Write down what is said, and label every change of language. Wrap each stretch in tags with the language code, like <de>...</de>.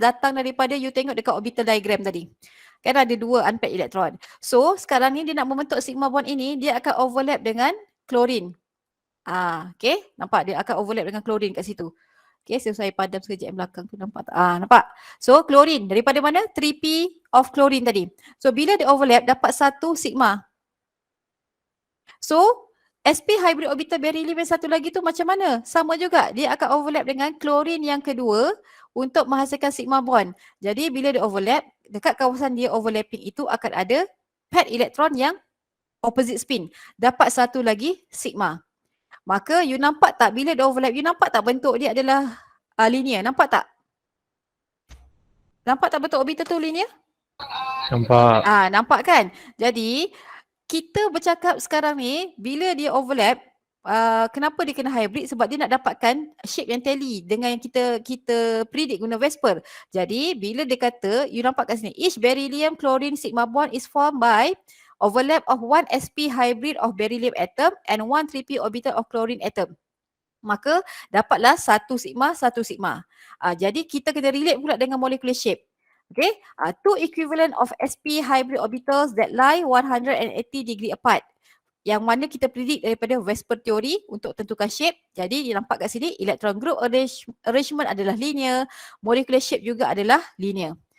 <ms>Datang daripada you tengok dekat orbital diagram tadi. Kan ada 2 unpaired elektron. So sekarang ni dia nak membentuk sigma bond ini, dia akan overlap dengan klorin. Okey, nampak dia akan overlap dengan klorin kat situ. Okey, so saya padam sekejap yang belakang tu, nampak tak? Nampak? So klorin daripada mana? 3p of klorin tadi. So bila dia overlap dapat 1 sigma. So sp hybrid orbital beryllium yang satu lagi tu macam mana? Sama juga, dia akan overlap dengan klorin yang kedua untuk menghasilkan sigma bond. Jadi bila dia overlap, dekat kawasan dia overlapping itu akan ada paired elektron yang opposite spin. Dapat satu lagi sigma. Maka you nampak tak bila dia overlap, you nampak tak bentuk dia adalah linear? Nampak tak? Nampak tak bentuk orbital tu linear? Nampak. Nampak kan? Jadi kita bercakap sekarang ni bila dia overlap, kenapa dia kena hybrid? Sebab dia nak dapatkan shape yang tally dengan yang kita predict guna VSEPR. Jadi bila dia kata, you nampak kat sini,</ms> <en>each beryllium chlorine sigma bond is formed by overlap of 1 sp hybrid of beryllium atom and 1 3p orbital of chlorine atom.</en> <ms>Maka dapatlah 1 sigma, 1 sigma. Jadi kita kena relate pula dengan molecular shape.</ms> <en>Okay, two equivalent of sp hybrid orbitals that lie 180 degree apart.</en> <ms>Yang mana kita predict daripada VSEPR theory untuk tentukan shape. Jadi dia nampak kat sini electron group arrangement adalah linear, molecular shape juga adalah linear.</ms>